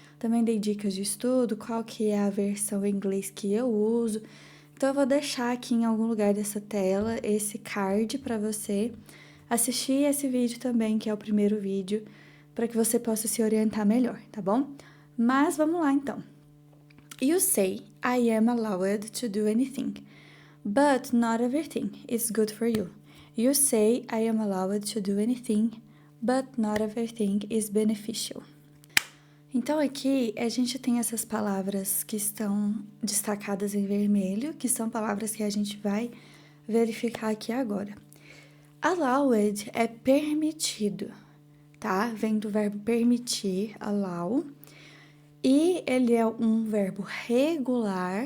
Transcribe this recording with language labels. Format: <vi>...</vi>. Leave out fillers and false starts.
<pt>Também dei dicas de estudo, qual que é a versão em inglês que eu uso. Então, eu vou deixar aqui em algum lugar dessa tela esse card para você assistir esse vídeo também, que é o primeiro vídeo, para que você possa se orientar melhor, tá bom? Mas vamos lá então.</pt> <en>You say, I am allowed to do anything, but not everything is good for you. You say, I am allowed to do anything, but not everything is beneficial.</en> <pt>Então, aqui a gente tem essas palavras que estão destacadas em vermelho, que são palavras que a gente vai verificar aqui agora. Allowed é permitido, tá? Vem do verbo permitir, allow. E ele é um verbo regular.</pt>